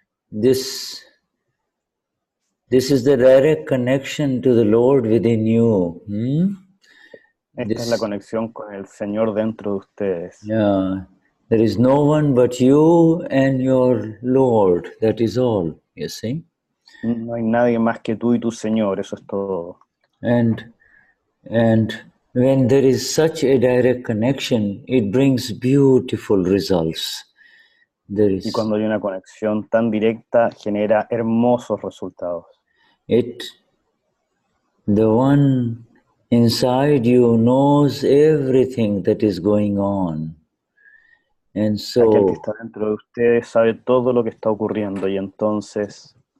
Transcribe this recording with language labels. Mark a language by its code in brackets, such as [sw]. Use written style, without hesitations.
[en] This is the direct connection to the Lord within you. [es] Esta es la conexión con el Señor dentro de ustedes. [en] Yeah. There is no one but you and your Lord. That is all, you see. [es] No hay nadie más que tú y tu Señor, eso es todo. [en] And when there is such a direct connection, it brings beautiful results. [es] Y cuando hay una conexión tan directa, genera hermosos resultados. [en] The one inside you knows everything that is going on. And so, [es] aquel que está dentro de ustedes sabe todo lo que está ocurriendo, y entonces...